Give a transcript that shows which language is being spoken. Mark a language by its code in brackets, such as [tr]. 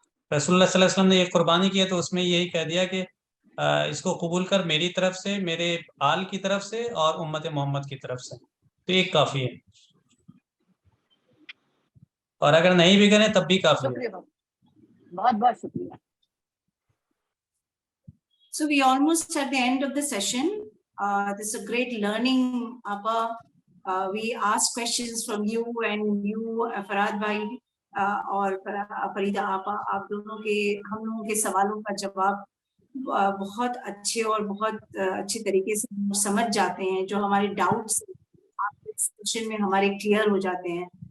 [hi] रसूलुल्लाह सल्लल्लाहु अलैहि वसल्लम ने एक कुर्बानी की है तो उसमें यही कह दिया कि इसको कबूल कर मेरी तरफ से, मेरे आल की तरफ से और उम्मत मोहम्मद की तरफ से, तो एक काफी है, और अगर नहीं भी करें तब भी काफी है। शुक्रिया, बहुत बहुत शुक्रिया। [en] So we almost at the end of the session. This is a great learning, Appa. We asked questions from you and you, Farhad bhai, [hi] और फरीदा आपा, आप दोनों के, हम लोगों के सवालों का जवाब बहुत अच्छे और बहुत अच्छे तरीके से समझ जाते हैं। जो हमारे डाउट्स आप इस सेशन में हमारे क्लियर हो जाते हैं।